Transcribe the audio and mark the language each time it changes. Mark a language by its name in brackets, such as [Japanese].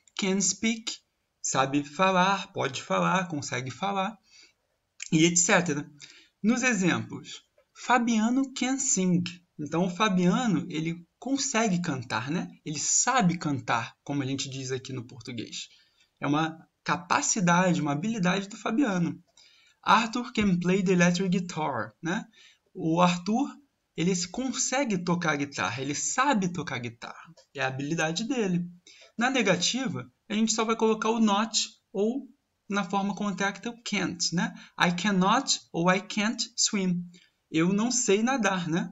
[English] Can speak, [Portuguese] sabe falar, pode falar, consegue falar. E etc. Nos exemplos, Fabiano [English] can sing. [Portuguese] Então, o Fabiano, ele consegue cantar, né? Ele sabe cantar, como a gente diz aqui no português. É uma capacidade, uma habilidade do Fabiano. [English] Arthur can play the electric guitar, né? [Portuguese] O Arthur, ele consegue tocar guitarra, ele sabe tocar guitarra. É a habilidade dele. Na negativa, a gente só vai colocar o not ou na forma contacta o can't, né? [English] I cannot ou I can't swim. [Portuguese] Eu não sei nadar, né?